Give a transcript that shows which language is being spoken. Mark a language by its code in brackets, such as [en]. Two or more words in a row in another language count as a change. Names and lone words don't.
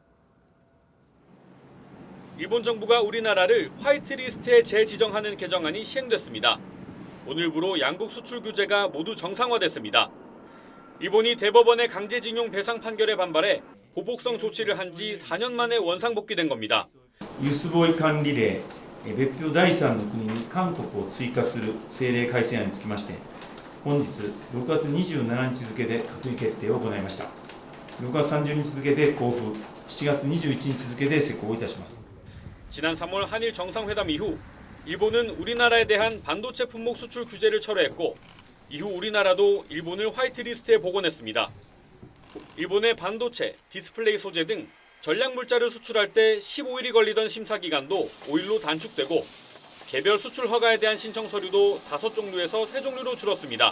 [ko] 일본 정부가 우리나라를 화이트리스트에 재지정하는 개정안이 시행됐습니다. 오늘부로 양국 수출 규제가 모두 정상화됐습니다. 일본이 대법원의 강제징용 배상 판결에 반발해 보복성 조치를 한 지 4년 만에 원상복귀된 겁니다. [ja] 輸出貿易管理令別表第3の国に韓国を追加する政令改正案につきまして本日6月27日付で閣議決定を行いました。6月30日付で交付、7月21日付で施行いたします。 [ko] 지난 3월 한일 정상회담 이후 일본은 우리나라에 대한 반도체 품목 수출 규제를 철회했고 이후 우리나라도 일본을 화이트리스트에 복원했습니다. 일본의 반도체, 디스플레이 소재 등 전략 물자를 수출할 때 15일이 걸리던 심사 기간도 5일로 단축되고 개별 수출 허가에 대한 신청 서류도 5종류에서 3종류로 줄었습니다.